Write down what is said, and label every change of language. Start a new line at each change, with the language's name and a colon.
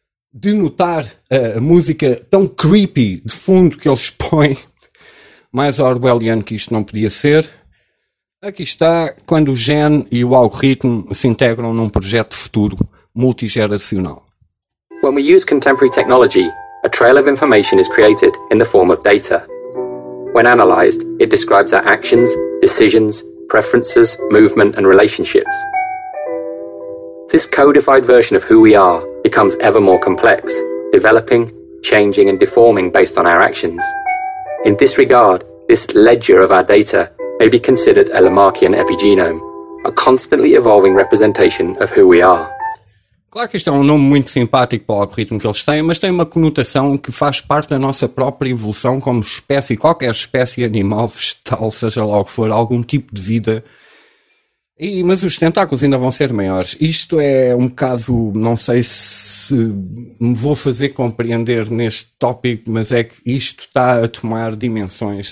Portuguese: De notar a música tão creepy de fundo que eles põem, mais orwelliano que isto não podia ser. Aqui está quando o gene e o algoritmo se integram num projeto futuro multigeracional.
English: When we use contemporary technology, a trail of information is created in the form of data. When analyzed, it describes our actions, decisions, preferences, movement and relationships. This codified version of who we are becomes ever more complex, developing, changing and deforming based on our actions. In this regard, this ledger of our data may be considered a Lamarckian epigenome, a constantly evolving representation of who we are.
Portuguese: Claro que isto é um nome muito simpático para o algoritmo que eles têm, mas tem uma conotação que faz parte da nossa própria evolução como espécie, qualquer espécie animal, vegetal, seja lá o que for, algum tipo de vida. Mas os tentáculos ainda vão ser maiores. Isto é um bocado, não sei se me vou fazer compreender neste tópico, mas é que isto está a tomar dimensões.